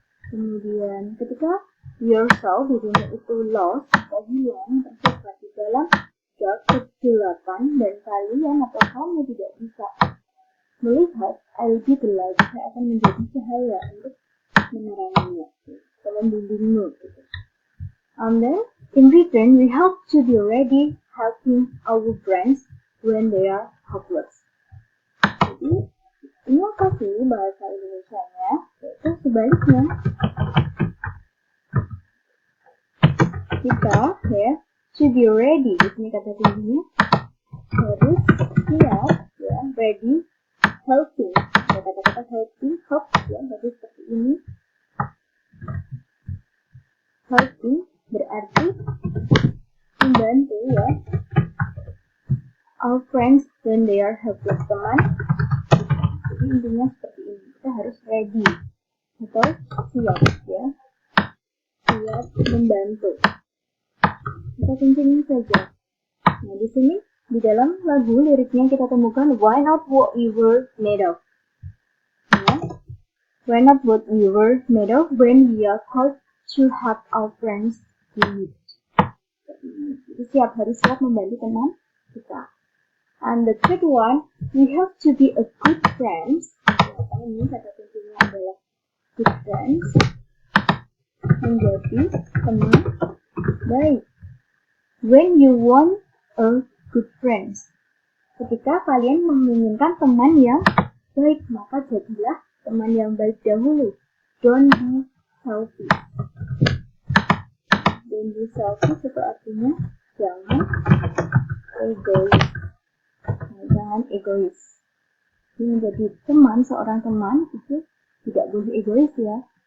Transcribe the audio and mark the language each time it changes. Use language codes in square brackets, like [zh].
[id] Kemudian ketika yourself dirinya itu lost atau hilang, tersesat di dalam dark kegelapan dan kalian atau kamu tidak bisa melihat, [en] I'll be the light. [id] Saya akan menjadi cahaya untuk meneranginya, atau membimbingmu gitu. [en] And then, in return, we have to be ready helping our friends when they are helpless. [id] Jadi, ini apa sih bahasa Indonesianya? Yaitu sebaliknya. Kita, ya, [en] to be ready. [id] Di sini kata kuncinya harus siap, ya, ready, helping. Ada kata-kata helping, help, ya, jadi seperti ini. Helping berarti membantu ya. [en] Our friends when they are helpless, teman. [id] Jadi intinya seperti ini. Kita harus ready atau siap ya. Siap membantu. Kita kencengin saja. Nah di sini di dalam lagu liriknya kita temukan [en] why not what we were made of. [id] Ya. [en] Why not what we were made of when we are called to help our friends in need. [id] Jadi harus siap membantu teman kita. [en] And the third one, we have to be a good friends. [id] Ini kata kuncinya adalah good friends. Menjadi teman baik. [en] When you want a good friends. [id] Ketika kalian menginginkan teman yang baik, maka jadilah teman yang baik dahulu. [en] Don't be selfish. Don't be selfish [id] itu artinya jangan egois. Nah, jangan egois. Jadi menjadi teman, seorang teman itu tidak boleh egois ya.